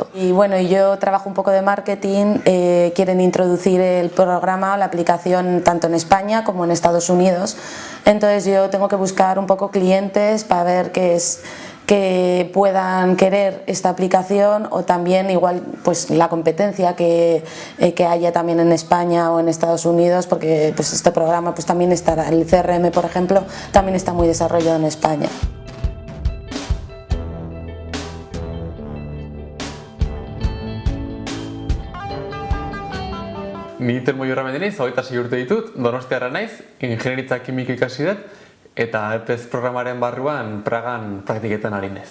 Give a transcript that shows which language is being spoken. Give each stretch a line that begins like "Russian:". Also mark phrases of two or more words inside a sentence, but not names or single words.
Spanish: Y bueno, yo trabajo un poco de marketing, quieren introducir el programa, la aplicación, tanto en España como en Estados Unidos, entonces yo tengo que buscar un poco clientes para ver que puedan querer esta aplicación, o también igual pues la competencia que haya también en España o en Estados Unidos, porque pues este programa pues también estará, el CRM por ejemplo, también está muy desarrollado en España.
Basque: Ni Telmo Jorramendi naiz, 26 urte ditut, Donostiarra naiz, ingeniaritza kimika ikasi dut, eta EPEZ programaren barruan Pragan praktiketan ari naiz.